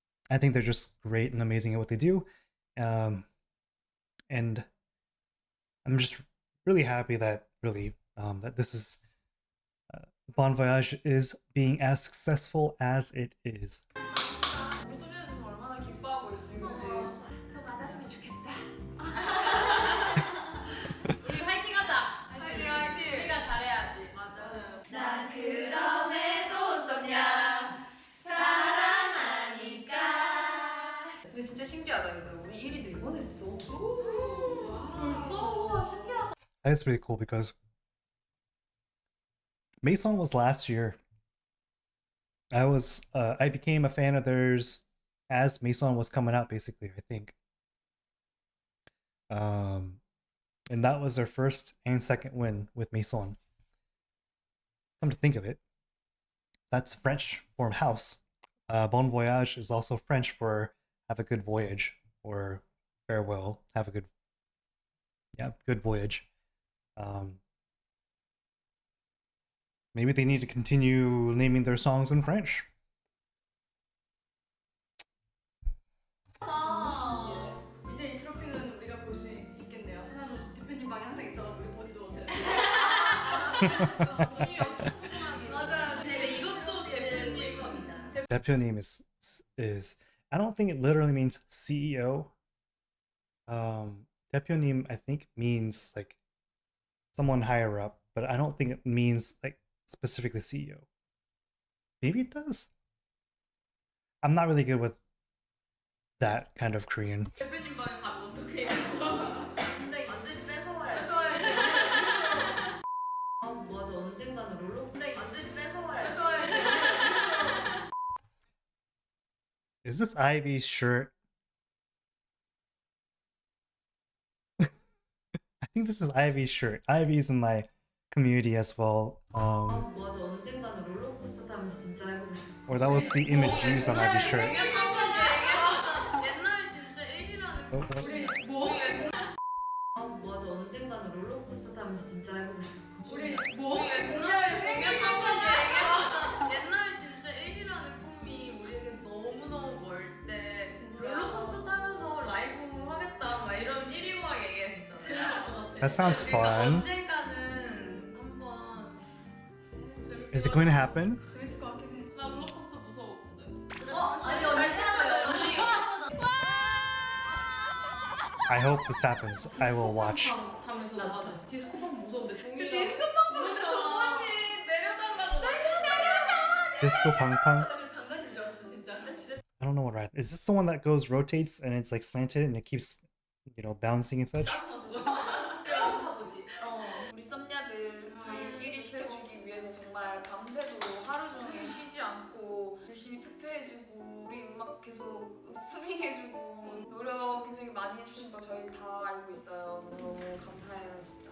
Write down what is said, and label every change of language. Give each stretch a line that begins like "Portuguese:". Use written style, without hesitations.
English: I think they're just great and amazing at what they do. And I'm just really happy that that this is BonVoyage is being as successful as it is.
Korean: 우리 소녀 지금 얼마나 기뻐하고 있을지. 더 많았으면 좋겠다. 우리 화이팅하자. 화이팅. 우리가 잘해야지. 맞아. 난 그럼에도 썸냐 사랑하니까. 근데 진짜 신기하다 얘들. 우리 1위 4번 했어. 벌써? 우와 신기하다.
English: That's really cool because Maison was last year. I became a fan of theirs as Maison was coming out, basically, I think. And that was their first and second win with Maison. Come to think of it, that's French for house. Bon Voyage is also French for have a good voyage, or farewell, have a good voyage. Maybe they need to continue naming their songs in French.
Korean: 이제 이 트로피는 우리가 볼 수 있겠네요. 하나는 대표님 방에 항상 있어가지고 우리 보지도 못해. 돈이 엄청 푸짐하게. 맞아. 근데 이것도 대표님 겁니다.
English: 대표님 is I don't think it literally means CEO. 대표님 I think means like someone higher up, but I don't think it means like specifically CEO. Maybe it does. I'm not really good with that kind of Korean.
Korean: 대표님 방에 가면 어떡해요? 근데 안 되지 뺏어와야지. 맞아 언젠가는 롤러코스터 안 되지 뺏어와야지.
English: Is this Ivy's shirt? I think this is Ivy's shirt. Ivy's in my community as well.
Korean: 맞아 언젠가는 롤러코스터 타면서 진짜 해보고 싶어.
English: Or that was the image used on Ivy's shirt.
Korean: 옛날 진짜 1위라는 Oh, 뭐? 맞아 언젠가는 롤러코스터 타면서 진짜 해보고 싶어. 우리 뭐? 옛날 진짜 1위라는 꿈이 우리에게 너무너무 멀 때 진짜 롤러코스터 타면서 라이브 하겠다 막 이런 1위와
English: That sounds fun.
Korean: 언젠가는 한번
English: Is it going to happen?
Korean: 재밌을 것 같긴 해. 나 롤러코스터 무서워 근데. 아니 언니 타요.
English: I hope this happens. I will watch.
Korean: 타면서 맞아. 디스코팡 무서운데 종이랑. 디스코팡 동원이 내려달라고.
English: Disco Pang Pang.
Korean: 장난인 줄 알았어 진짜.
English: I don't know what ride. Is this the one that goes rotates and it's like slanted and it keeps, you know, bouncing and such?
Korean: 처음 타보지. 우리 썸녀들 저희 1위 시켜주기 위해서 정말 밤새도록 하루 종일 쉬지 않고 열심히 투표해주고 우리 음악 계속 스밍해주고 노력 굉장히 많이 해주신 거 저희 다 알고 있어요. 너무 감사해요 진짜.